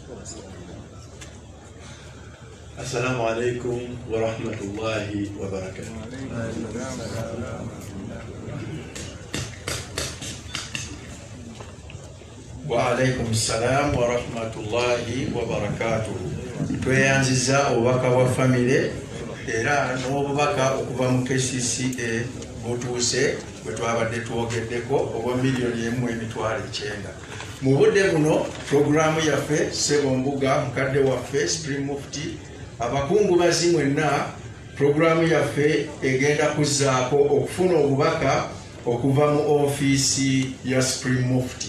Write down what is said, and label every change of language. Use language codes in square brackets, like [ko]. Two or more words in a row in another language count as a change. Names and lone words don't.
[ar] السلام عليكم ورحمة الله وبركاته. وعليكم السلام ورحمة الله وبركاته. [lg] Tweyanziza obubaka bwa family era n'obubaka okuva mu KCCA butuuse bwe twabadde twogeddeko obwa $1,900,000. Mu budde buno programu yaffe Ssebombuga mukadde waffe Supreme Mufti abakungubazi mwenna programu yaffe egenda kuzzaako okufuna obubaka okuva mu ofiisi ya Supreme Mufti.